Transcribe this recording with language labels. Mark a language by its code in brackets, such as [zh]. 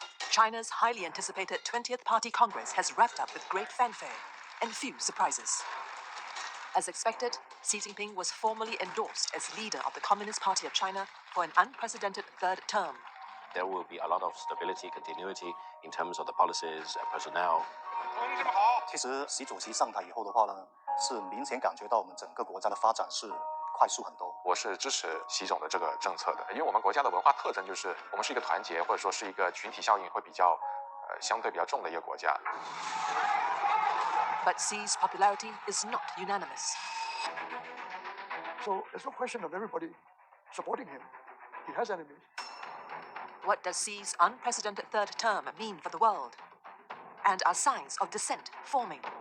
[en] China's highly anticipated 20th Party Congress has wrapped up with great fanfare and few surprises. As expected, Xi Jinping was formally endorsed as leader of the Communist Party of China for an unprecedented 3rd term. There will be a lot of stability, continuity in terms of the policies, personnel. [zh] 其实习主席上台以后的话呢，是明显感觉到我们整个国家的发展是快速很多。我是支持习总的这个政策的，因为我们国家的文化特征就是我们是一个团结，或者说是一个群体效应会比较相对比较重的一个国家。 [en] But Xi's popularity is not unanimous. So there's no question of everybody supporting him. He has enemies. What does Xi's unprecedented third term mean for the world? And are signs of dissent forming?